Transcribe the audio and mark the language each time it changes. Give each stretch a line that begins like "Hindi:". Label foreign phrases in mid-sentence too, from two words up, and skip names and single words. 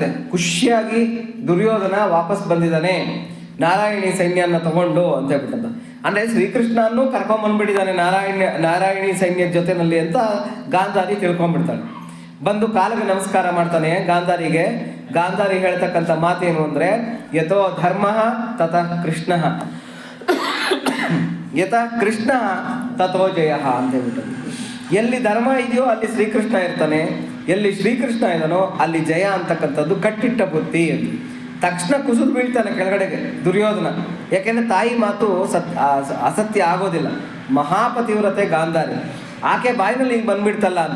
Kannada: ಖುಷಿಯಾಗಿ ದುರ್ಯೋಧನ ವಾಪಸ್ ಬಂದಿದ್ದಾನೆ ನಾರಾಯಣಿ ಸೈನ್ಯನ ತಗೊಂಡು ಅಂತ ಹೇಳ್ಬಿಟ್ಟಂತ. ಅಂದರೆ ಶ್ರೀಕೃಷ್ಣನೂ ಕರ್ಕೊಂಬಂದ್ಬಿಟ್ಟಿದ್ದಾನೆ ನಾರಾಯಣಿ ಸೈನ್ಯದ ಜೊತೆನಲ್ಲಿ ಅಂತ ಗಾಂಧಾರಿ ತಿಳ್ಕೊಂಡ್ಬಿಡ್ತಾಳೆ. ಬಂದು ಕಾಲಿಗೆ ನಮಸ್ಕಾರ ಮಾಡ್ತಾನೆ ಗಾಂಧಾರಿಗೆ. ಗಾಂಧಾರಿ ಹೇಳ್ತಕ್ಕಂಥ ಮಾತೇನು ಅಂದರೆ,
Sanskrit: ಯಥೋ ಧರ್ಮ ತತಃ ಕೃಷ್ಣ, ಯಥಾ ಕೃಷ್ಣ ತಥೋ ಜಯ
Kannada: ಅಂತ ಹೇಳ್ಬಿಟ್ಟು. ಎಲ್ಲಿ ಧರ್ಮ ಇದೆಯೋ ಅಲ್ಲಿ ಶ್ರೀಕೃಷ್ಣ ಇರ್ತಾನೆ, ಎಲ್ಲಿ ಶ್ರೀಕೃಷ್ಣ ಇದ್ದಾನೋ ಅಲ್ಲಿ ಜಯ ಅಂತಕ್ಕಂಥದ್ದು ಕಟ್ಟಿಟ್ಟ ಬುದ್ಧಿ ಅಂತ. ತಕ್ಷಣ ಕುಸಿದು ಬೀಳ್ತಾನೆ ಕೆಳಗಡೆಗೆ ದುರ್ಯೋಧನ. ಯಾಕೆಂದರೆ ತಾಯಿ ಮಾತು ಅಸತ್ಯ ಆಗೋದಿಲ್ಲ. ಮಹಾಪತಿವ್ರತೆ ಗಾಂಧಾರಿ, ಆಕೆ ಬಾಯಿನಲ್ಲಿ ಹಿಂಗೆ ಬಂದ್ಬಿಡ್ತಲ್ಲ ಅಂತ.